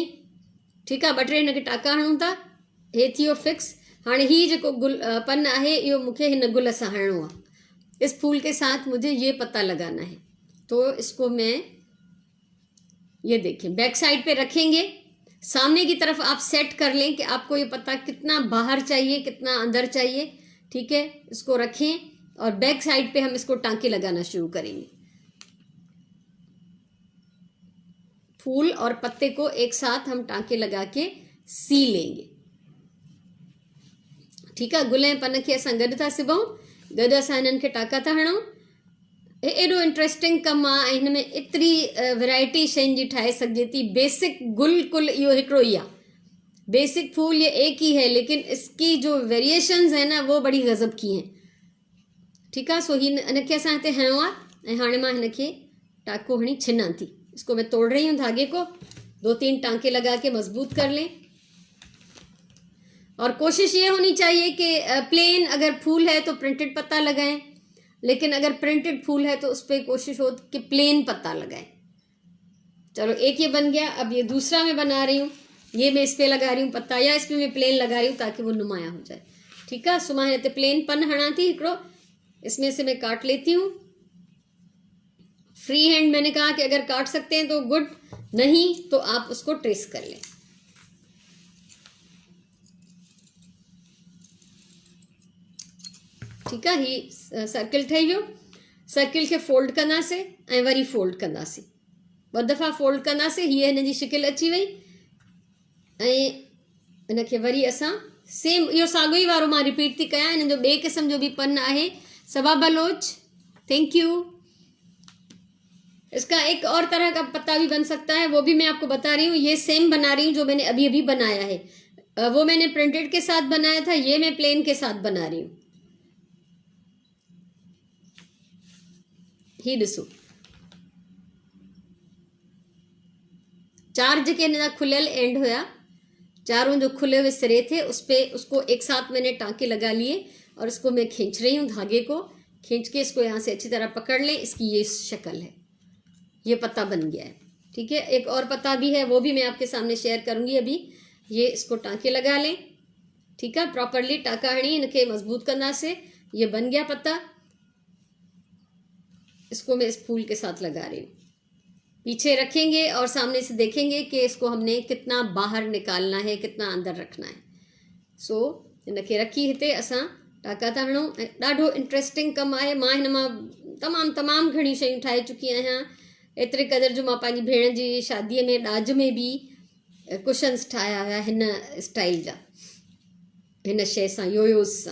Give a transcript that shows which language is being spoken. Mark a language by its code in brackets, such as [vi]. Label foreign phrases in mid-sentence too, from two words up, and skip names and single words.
[hi] ठीक है। [sd] 2-3 हिन खे टाँका हणूं था, हे थी वियो फिक्स। हाणे ही जेको गुल पन आहे इहो मूंखे हिन गुल सां हणणो आहे। [hi] इस फूल के साथ मुझे ये पत्ता लगाना है, तो इसको मैं ये देखें [en] back side [hi] पे रखेंगे। सामने की तरफ आप सेट कर लें कि आपको ये पत्ता कितना बाहर चाहिए कितना अंदर चाहिए। ठीक है। इसको रखें और [en] back side [hi] पे हम इसको टाँके लगाना शुरू करेंगे। फूल और पत्ते को एक साथ हम टाँके लगा के सी लेंगे। ठीक है। [sd] गुल ऐं पन खे असां गॾु था सिबूं, गॾु असां हिननि खे टाँका था हणूं। एॾो इंट्रस्टिंग कमु आहे ऐं हिन में एतिरी वैरायटी शयुनि जी ठाहे सघिजे थी। बेसिक गुल कुल इहो हिकिड़ो ई आहे, [hi] बेसिक फूल ये एक ही है, लेकिन इसकी जो वेरिएशंस है ना वो बड़ी गज़ब की हैं। ठीक है। [sd] सो हिन खे असां हिते हणो आहे ऐं हाणे मां हिनखे टाको हणी छिनां थी। [hi] इसको मैं तोड़ रही हूँ धागे को, 2-3 टांके लगा के मजबूत कर लें। और कोशिश ये होनी चाहिए कि प्लेन अगर फूल है तो प्रिंटेड पत्ता लगाएं, लेकिन अगर प्रिंटेड फूल है तो उस पर कोशिश हो कि प्लेन पत्ता लगाएं। चलो एक ये बन गया। अब ये दूसरा मैं बना रही हूँ, ये मैं इस पर लगा रही हूँ पत्ता, या इस पर मैं प्लेन लगा रही हूँ ताकि वो नुमाया हो जाए। ठीक है, [sd] सो मां हिते प्लेन पन हणा थी हिकिड़ो, [hi] इसमें से मैं काट लेती हूँ। [en] free hand [hi] मैंने कहा कि अगर काट सकते हैं तो गुड, नहीं तो आप उसको ट्रेस कर लें। ठीक है, [sd] ही सर्किल ठही वियो। सर्किल खे फोल्ड कंदासीं ऐं वरी फोल्ड कंदासीं, 2 दफ़ा फोल्ड कंदासीं। हीअ हिन जी शिकिल अची वई ऐं हिनखे वरी असां सेम इहो साॻियो ई वारो मां रिपीट थी कयां। हिन जो ॿिए क़िस्म जो बि पन आहे, सबा बलोच, [en] thank you. [hi] इसका एक और तरह का पत्ता भी बन सकता है, वो भी मैं आपको बता रही हूँ। ये सेम बना रही हूँ जो मैंने अभी अभी बनाया है, वो मैंने प्रिंटेड के साथ बनाया था, ये मैं प्लेन के साथ बना रही हूँ। [sd] ही ॾिसो, 4 जेके हिन जा खुलियल एंड हुआ, [hi] चारों जो खुले हुए सिरे थे उस पे उसको एक साथ मैंने टांके लगा लिए और इसको मैं खींच रही हूँ, धागे को खींच के इसको यहाँ से अच्छी तरह पकड़ लें। इसकी ये शक्ल है, ये पत्ता बन गया है। ठीक है, एक और पत्ता भी है, वो भी मैं आपके सामने शेयर करूँगी अभी। ये इसको टांके लगा लें। ठीक है, प्रॉपरली [sd] टाका हणी [hi] इनके मजबूत करना से ये बन गया पत्ता। इसको मैं इस फूल के साथ लगा रही हूँ। पीछे रखेंगे और सामने से देखेंगे कि इसको हमने कितना बाहर निकालना है, कितना अंदर रखना है। [sd] सो इनके रखी हिते असां टाका था हणूं। ॾाढो इंट्रस्टिंग कमु आहे। मां हिन मां तमामु घणी शयूं ठाहे चुकी आहियां। एतिरे क़दुरु जो मां पंहिंजी भेण जी शादीअ में ॾाज में बि कुशन्स ठाहिया हुया हिन स्टाइल जा, हिन शइ सां, योयोस सां।